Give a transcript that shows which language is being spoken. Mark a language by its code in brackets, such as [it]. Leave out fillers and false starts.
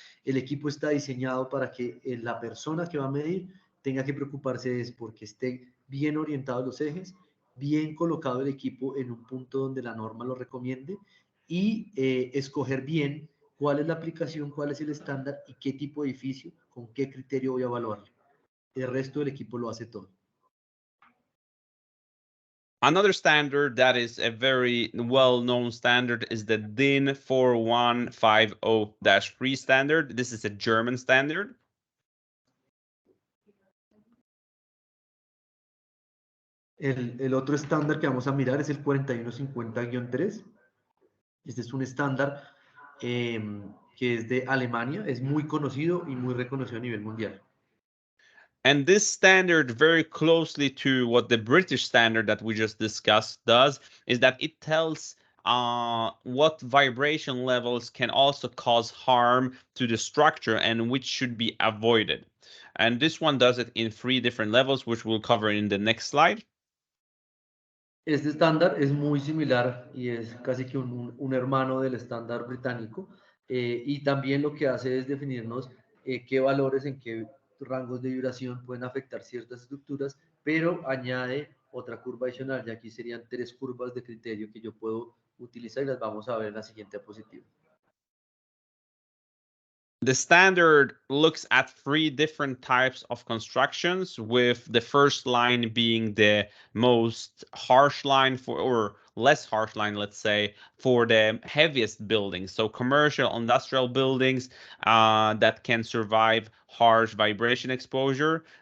[es] El equipo está diseñado para que la persona que va a medir tenga que preocuparse es porque esté bien orientado los ejes, bien colocado el equipo en un punto donde la norma lo recomiende, y escoger bien cuál es la aplicación, cuál es el estándar y qué tipo de edificio, con qué criterio voy a evaluarlo. El resto del equipo lo hace todo. [en] Another standard that is a very well-known standard is the DIN 4150-3 standard. This is a German standard. [es] El otro estándar que vamos a mirar es el 4150-3. Este es un estándar que es de Alemania, es muy conocido y muy reconocido a nivel mundial. [en] And this standard, very closely to what the British standard that we just discussed does, is that it tells what vibration levels can also cause harm to the structure and which should be avoided. And this one does it in 3 different levels, which we'll cover in the next slide. [es] Este estándar es muy similar y es casi que un hermano del estándar británico, y también lo que hace es definirnos qué valores, en qué rangos de vibración pueden afectar ciertas estructuras, pero añade otra curva adicional, y aquí serían 3 curvas de criterio que yo puedo utilizar y las vamos a ver en la siguiente diapositiva. [en] The standard looks at 3 different types of constructions, with the first line being the most harsh line or less harsh line, let's say, for the heaviest buildings. So commercial, industrial buildings that can survive harsh vibration exposure.